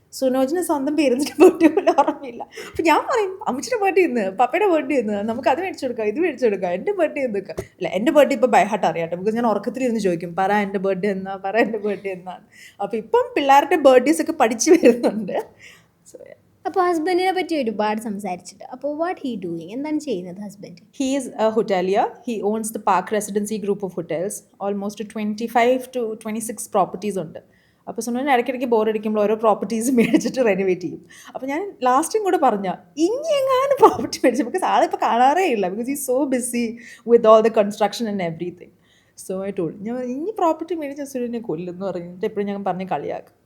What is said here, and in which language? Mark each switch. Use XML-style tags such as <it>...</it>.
<ml>സുനോജിന് സ്വന്തം പേരൻസിൻ്റെ ബർത്ത്ഡേ പോലും ഓർമ്മയില്ല. അപ്പം ഞാൻ പറയും അമ്മച്ചിയുടെ ബർത്ത്ഡേ ഇന്ന്, പപ്പയുടെ ബർത്ത്ഡേ ഇന്ന്, നമുക്ക് അത് മേടിച്ചു കൊടുക്കാം, ഇത് മേടിച്ചു കൊടുക്കാം, എൻ്റെ ബർത്ത്ഡേ എന്തൊക്കെ അല്ല. എൻ്റെ ബർത്ത്ഡേ ഇപ്പോൾ ബൈ ഹാർട്ട് അറിയാട്ടെ, ബിക്കോസ് ഞാൻ ഉറക്കത്തിലിരുന്ന് ചോദിക്കും പറ എൻ്റെ ബർത്ത്ഡേ എന്നാ, പറ എൻ്റെ ബർത്ത്ഡേ എന്നാണ്. അപ്പോൾ ഇപ്പം പിള്ളേരുടെ ബർത്ത്ഡേസ് ഒക്കെ പഠിച്ചു വരുന്നുണ്ട്. സോ അപ്പോൾ ഹസ്ബൻഡിനെ പറ്റി ഒരുപാട് സംസാരിച്ചിട്ട്, അപ്പോൾ</ml> <en>what he doing,</en> <ml>എന്താണ് ചെയ്യുന്നത് husband?</ml> <en>He is a hotelier. He owns the Park Residency group of hotels. Almost 25 to 26 properties ഉണ്ട്.</en> <ml>അപ്പോൾ സുനോന് ഇടയ്ക്കിടയ്ക്ക് ബോറടിക്കുമ്പോൾ ഓരോ പ്രോപ്പർട്ടീസ് മേടിച്ചിട്ട് റെനോവേറ്റ് ചെയ്യും. അപ്പോൾ ഞാൻ ലാസ്റ്റും കൂടെ പറഞ്ഞാൽ ഇനി എങ്ങാനും പ്രോപ്പർട്ടി മേടിച്ചു, ബിക്കോസ് ആളിപ്പോൾ കാണാറേ ഇല്ല,</ml> <en>Because ഈ so busy with all the construction and everything. So I told</en> <ml>ഞാൻ ഇനി പ്രോപ്പർട്ടി മേടിച്ച സുനിനെ കൊല്ലുമെന്ന് പറഞ്ഞിട്ട് എപ്പോഴും ഞങ്ങൾ പറഞ്ഞ് കളിയാക്കും.</ml>